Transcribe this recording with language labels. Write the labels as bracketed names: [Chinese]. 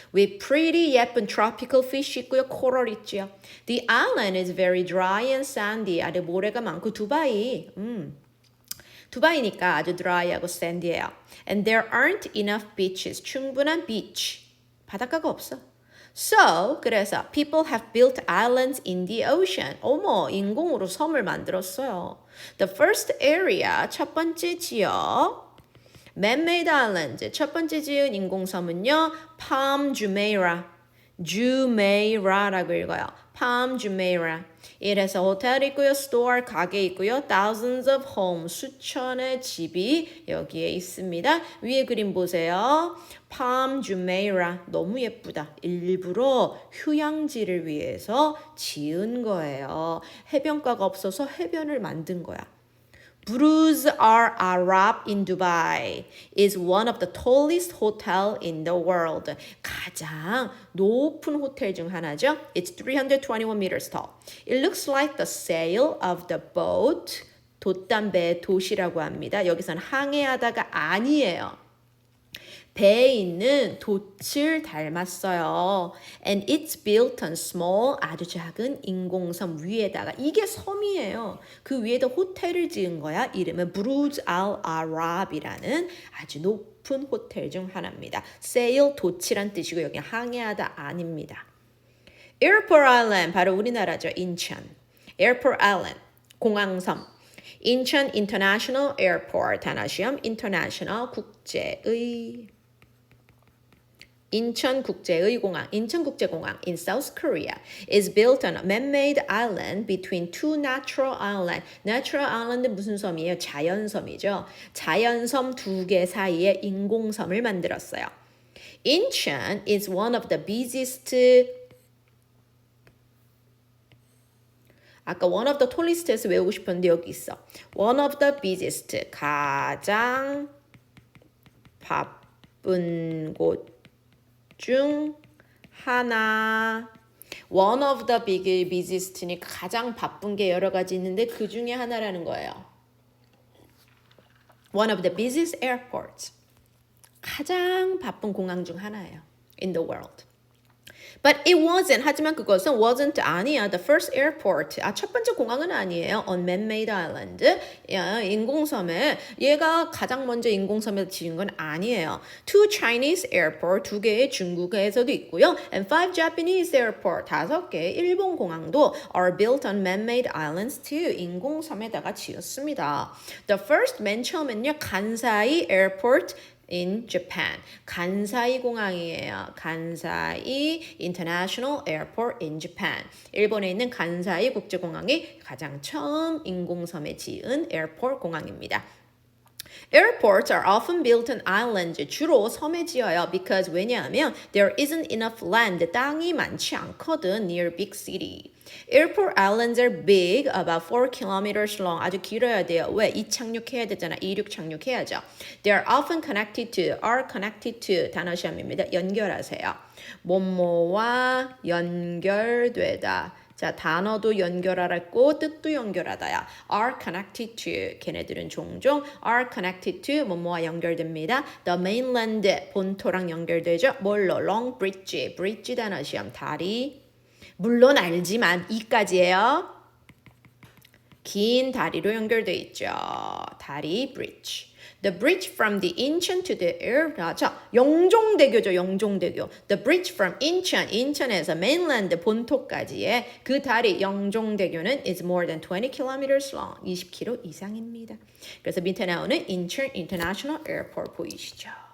[English] With pretty 예쁜 tropical fish 있고요. [Korean] 코럴 있죠. [English] The island is very dry and sandy. [Korean] 아래 모래가 많고 두바이. 두바이니까 아주 dry하고 sandy예요. [English] And there aren't enough beaches. [Korean] 충분한 beach. 바닷가가 없어. [English] So, [Korean] 그래서 [English] people have built islands in the ocean. [Korean] 어머, 인공으로 섬을 만들었어요. [English] The first area, [Korean] 첫 번째 지역. [English] Man-made island, [Korean] 첫 번째 지은 인공섬은요. Palm Jumeirah. Jumeirah라고 읽어요. Palm Jumeirah. 이래서 호텔 있고요, store 가게 있고요, [English] thousands of homes [Korean] 수천의 집이 여기에 있습니다. 위에 그림 보세요. Palm Jumeirah 너무 예쁘다. 일부러 휴양지를 위해서 지은 거예요. 해변가가 없어서 해변을 만든 거야. [English] Burj Al Arab in Dubai is one of the tallest hotel in the world. [Korean] 가장 높은 호텔 중 하나죠. [English] It's 321 meters tall. It looks like the sail of the boat. [Korean] 돛담배의 돛이라고 합니다. 여기서는 항해하다가 아니에요. 배에 있는 돛을 닮았어요. [English] And it's built on small, [Korean] 아주 작은 인공섬 위에다가 이게 섬이에요. 그 위에다 호텔을 지은 거야. 이름은 Burj Al Arab이라는 아주 높은 호텔 중 하나입니다. Sail, 돛이란 뜻이고 여기 항해하다 아닙니다. [English] Airport Island, [Korean] 바로 우리나라죠. 인천. [English] Airport Island, 공항섬. 인천 International Airport, 단어시험 International 국제의 [Korean] 인천국제의공항, 인천국제공항 [English] in South Korea is built on a man-made island between two natural islands. [Korean] Natural island은 무슨 섬이에요? 자연섬이죠. 자연섬 두 개 사이에 인공섬을 만들었어요. [English] 인천 is one of the busiest 아까 one of the tallest에서 [Korean] 외우고 싶었는데 여기 있어. [English] One of the busiest, [Korean] 가장 바쁜 곳 중 하나. One of the busiest니 가장 바쁜 게 여러 가지 있는데 그 중에 하나라는 거예요. [English] One of the busiest airports. [Korean] 가장 바쁜 공항 중 하나예요. [English] In the world. But it wasn't. [Korean] 하지만 그것은 wasn't 아니야. [English] The first airport. [Korean] 첫 번째 공항은 아니에요. [English] On man-made island. [Korean] 인공섬에 얘가 가장 먼저 인공섬에 지은 건 아니에요. [English] Two Chinese airport. [Korean] 두 개의 중국에서도 있고요. [English] And five Japanese airport. [Korean] 다섯 개의 일본 공항도 [English] are built on man-made islands too. [Korean] 인공섬에다가 지었습니다. [English] The first [Korean] 맨 처음엔요. [English] 간사이 airport in Japan. [Korean] 간사이 공항이에요. 간사이 [English] International Airport in Japan. [Korean] 일본에 있는 간사이 국제공항이 가장 처음 인공섬에 지은 에어포트 공항입니다. [English] Airports are often built on islands. [Korean] 주로 섬에 지어요. [English] Because [Korean] 왜냐하면 [English] there isn't enough land. [Korean] 땅이 많지 않거든. [English] Near big city. Airport islands are big, about 4 kilometers long. [Korean] 아주 길어야 돼요. 왜? 이착륙해야 되잖아. 이륙 착륙해야죠. [English] They are often connected to, are connected to [Korean] 단어시험입니다. 연결하세요. 뭐뭐와 연결되다. 자, 단어도 연결하랬고 뜻도 연결하다야. Are connected to. 걔네들은 종종 [English] are connected to [Korean] 뭐뭐와 연결됩니다. [English] The mainland [Korean] 본토랑 연결되죠. 뭘로? [English] Long bridge. [Korean] bridge 단어 시험 다리. 물론 알지만 이까지예요. 긴 다리로 연결돼 있죠. 다리 bridge. [English] The bridge from the Incheon to the air. [Korean] 자, 영종대교죠. 영종대교. [English] The bridge from Incheon. [Korean] 인천에서 mainland 본토까지의 그 다리 영종대교는 [English] is more than 20 kilometers long. [Korean] 20km 이상입니다. 그래서 밑에 나오는 Incheon International Airport 보이시죠?